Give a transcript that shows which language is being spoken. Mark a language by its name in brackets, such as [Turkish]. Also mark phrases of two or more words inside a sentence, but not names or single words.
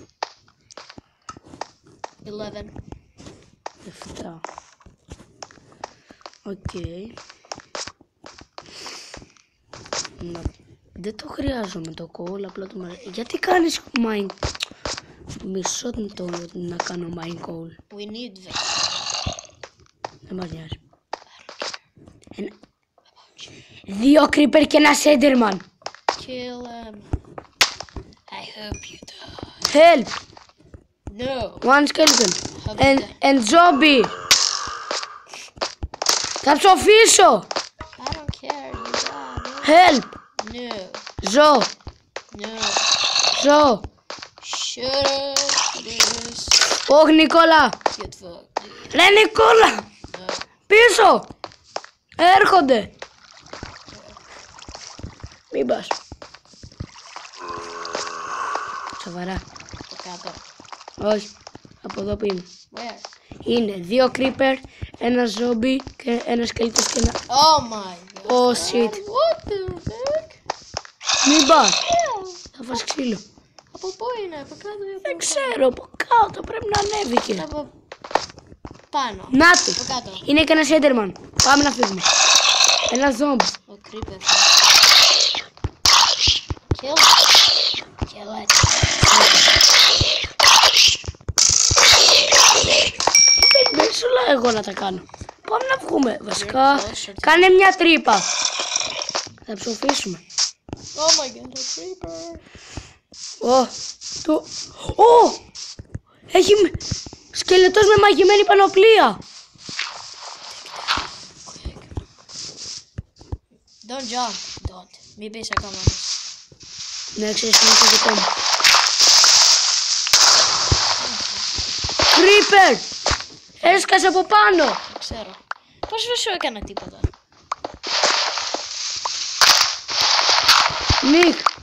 [Greek] 11. 7. Οκ. Δεν το χρειάζομαι το coal, απλά το μαραζί. Γιατί κάνεις mine? Μισό το να κάνω [English] mine coal. We need the. [Greek] Δεν μας νοιάζει. 2 creeper και ένα enderman. [English] Kill him. I hope you die. Help! No. One skeleton. And zombie. [Greek] Θα ψοφήσω. [English] I don't care. You die. Help! No. [Greek] Ζω. [English] No. [Greek] Ζω. [English] Shut up. This. [Greek] Όχι Νικόλα. [English] Get fucked, dude. [Greek] Ρε Νικόλα. [English] No. [Greek] Πίσω. Έρχονται. Μην πας. Σοβαρά. Το κάτω. Όχι. Από εδώ που είμαι. [English] Where? [Greek] Είναι 2 creeper, ένα zombie και ένα σκελετός και ένα... [English] Oh my god. Oh shit. What the heck? [Greek] Μην πας. [English] Yeah. [Greek] Θα φας ξύλο. Από πού είναι, από κάτω ή Δεν από ξέρω, από κάτω πρέπει να ανέβηκε. από πάνω. Να Από του. κάτω. Είναι και ένα enderman. Πάμε να φύγουμε. Ένα zombie. Ο creeper. [English] Kill it. Kill it. [Greek] Δεν σου λέω εγώ να τα κάνω. Πάμε να βγούμε. Βασικά, κάνε μια τρύπα. Θα ψοφήσουμε. [English] Oh my god, a creeper. [Greek] Έχει σκελετός με μαγειμένη πανοπλία. [English] Don't jump. Don't. [Greek] Μην πεις ακόμα. Ναι, ξέρεις τι είναι το δικό μου. Creeper! Έσκασε από πάνω. Δεν ξέρω. Πώς δεν σου έκανα τίποτα. Νίκ.